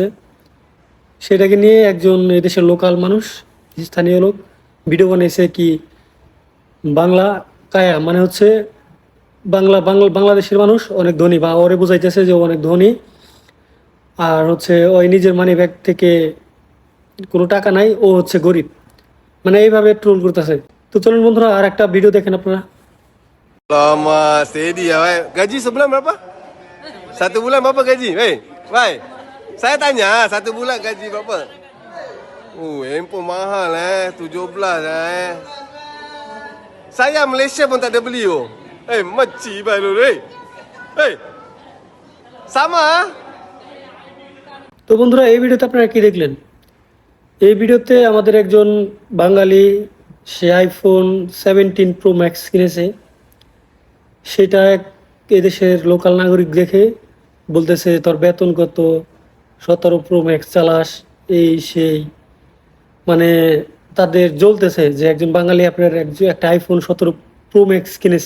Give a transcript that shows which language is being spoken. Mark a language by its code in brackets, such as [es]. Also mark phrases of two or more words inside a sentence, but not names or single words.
[bn] সেটাকে নিয়ে একজন এদেশের লোকাল মানুষ, স্থানীয় লোক, ভিডিও বানিয়েছে কি বাংলা কায়া, মানে হচ্ছে বাংলাদেশের মানুষ অনেক ধনী, বা ওরে বোঝাইতেছে যে ও অনেক ধনী, আর হচ্ছে ওই নিজের [en] money bag [bn] থেকে কোনো টাকা নাই, ও হচ্ছে গরিব, মানে এইভাবে ট্রোল করতেছে। তো চলুন বন্ধুরা আর একটা ভিডিও দেখেন আপনারা। [ms] Lama, steady ya, wei. Gaji sebulan berapa? Satu bulan berapa gaji, wei? Wei, saya tanya, satu bulan gaji berapa? Handphone mahal 17 eh. Saya Malaysia pun tak ada beli oh. Meci bai lu, sama ah. [bn] তো বন্ধুরা এই ভিডিওতে আপনারা কি দেখলেন? এই ভিডিওতে আমাদের একজন বাঙালি, সে আইফোন 17 প্রো ম্যাক্স কিনেছে। সেটা এদেশের লোকাল নাগরিক দেখে বলতেছে তোর বেতন কত, 17 প্রো ম্যাক্স চালাস, এই সেই, মানে তাদের জ্বলতেছে যে একজন বাঙালি আপনার একটা আইফোন 17 প্রো ম্যাক্স কিনেছে।